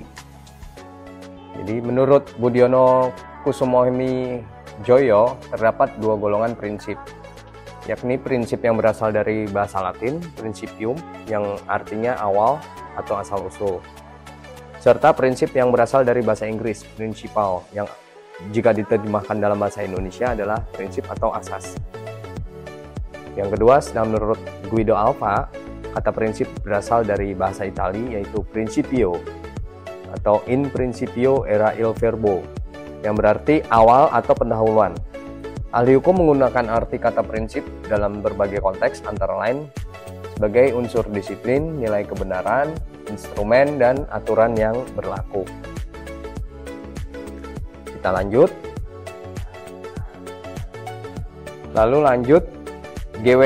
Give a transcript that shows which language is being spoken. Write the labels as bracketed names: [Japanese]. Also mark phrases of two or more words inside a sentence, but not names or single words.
[Indonesian] Jadi menurut Budiono Kusumohemi Joyo terdapat 2 golongan prinsip, yakni prinsip yang berasal dari bahasa Latin, principium, yang artinya awal atau asal-usul, serta prinsip yang berasal dari bahasa Inggris, principal, yang jika diterjemahkan dalam bahasa Indonesia adalah prinsip atau asas. Yang kedua, sedang menurut Guido Alva, kata prinsip berasal dari bahasa Itali, yaitu principio atau [Italian] in principio era il verbo, [Indonesian] yang berarti awal atau pendahuluan. Ahli hukum menggunakan arti kata prinsip dalam berbagai konteks, antara lain sebagai unsur disiplin, nilai kebenaran, instrumen, dan aturan yang berlaku. Kita lanjut. Lalu lanjut, G.W.